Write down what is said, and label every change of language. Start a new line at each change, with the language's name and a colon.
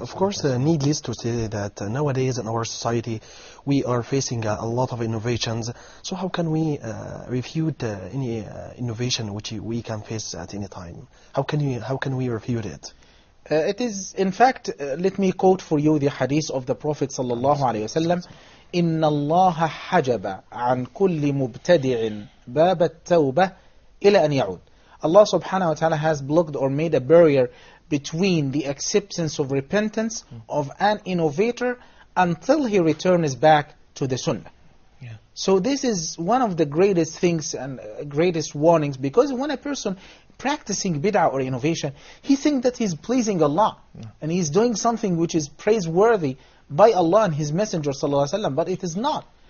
English: Of course, needless to say that nowadays in our society we are facing a lot of innovations. So how can we refute any innovation which we can face at any time? How can we refute it? It is, in fact, let me quote for you the hadith of the Prophet sallallahu alaihi wasallam.
Arabic: إن الله حجب عن كل مبتدع باب التوبة إلى أن يعود.
English: Allah subhanahu wa ta'ala has blocked or made a barrier between the acceptance of repentance of an innovator until he returns back to the sunnah. So this is one of the greatest things and greatest warnings, because when a person practicing bid'ah or innovation, he thinks that he's pleasing Allah and he's doing something which is praiseworthy by Allah and His Messenger sallallahu alaihi wasallam, but it is not.